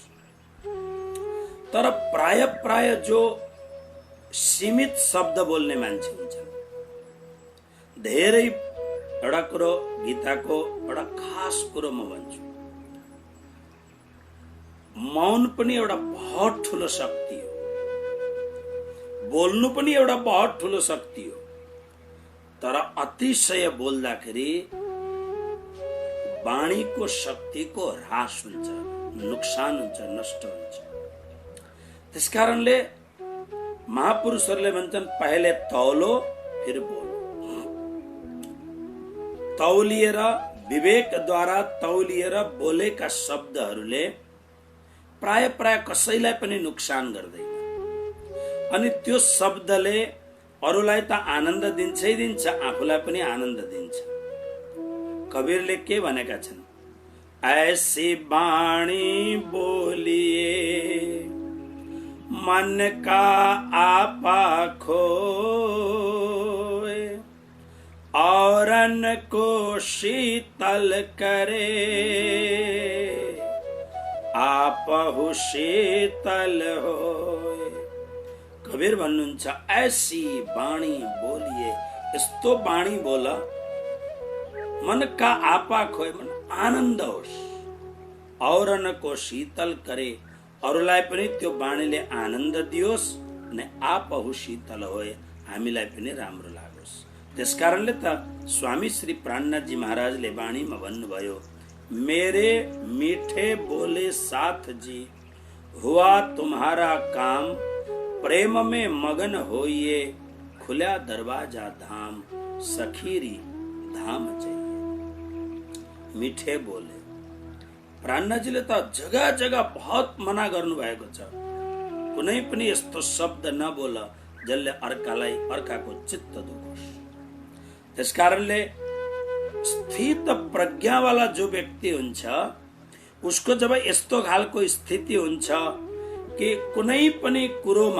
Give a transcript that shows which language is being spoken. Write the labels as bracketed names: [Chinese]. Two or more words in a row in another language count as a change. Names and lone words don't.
[Nepali] तर प्राय जो सीमित शब्द बोल्ने मान्छे हुन्छन्, धेरै एउटा कुरो गीताको एउटा खास कुरो म भन्छु, मौन पनि एउटा बहुत ठुलो शक्ति हो, बोल्नु पनि एउटा बहुत ठुलो शक्ति हो। तर अतिशय बोल्दाखेरि वाणीको शक्तिको ह्रास हुन्छ, नुकसान हुन्छ, नष्ट हुन्छ। त्यसकारणले महापुरुषहरूले भन्छन् पहिले [Hindi] तौलो फिर बोलो। [Nepali] तौलिएर विवेकद्वारा तौलिएर बोलेका शब्दहरूले प्राय कसैलाई पनि नुकसान गर्दैन। अनि त्यो शब्दले अरूलाई त आनन्द दिन्छै दिन्छ, आफूलाई पनि आनन्द दिन्छ। कबीरले के भनेका छन्, [Hindi] ऐसी वाणी बोलिए मन का आपा खोए, औरन को शीतल करे, आपहु शीतल होए। [Nepali] कबीर भन्नुहुन्छ [Hindi] ऐसी वाणी बोलिए, [Nepali] यस्तो वाणी बोला [Hindi] मन का आपा खोए, [Nepali] मन आनन्द होस्, [Hindi] औरनको शीतल करे, [Nepali] अरूलाई पनि त्यो वाणीले आनन्द दियोस्, अनि [Hindi] आपहु शीतल होए, [Nepali] हामीलाई पनि राम्रो लागोस्। त्यसकारणले त स्वामी श्री प्राणनाथजी महाराजले वाणीमा भन्नुभयो, [Hindi] मेरे मीठे बोले साथ जी हुआ तुम्हारा काम, प्रेम में मगन होइए खुला दरवाजा धाम, सखीरी धाम चाहिए। मीठे बोले [Nepali] प्राणनाथजीले त जगह बहुत मना गर्नु भएको छ, कुनै पनि यस्तो शब्द नबोल जसले अर्काको चित्त दुखोस्। त्यसकारणले स्थित प्रज्ञावाला जो व्यक्ति हुन्छ उसको जब यस्तो खालको स्थिति हुन्छ कि कुनै पनि कुरोमा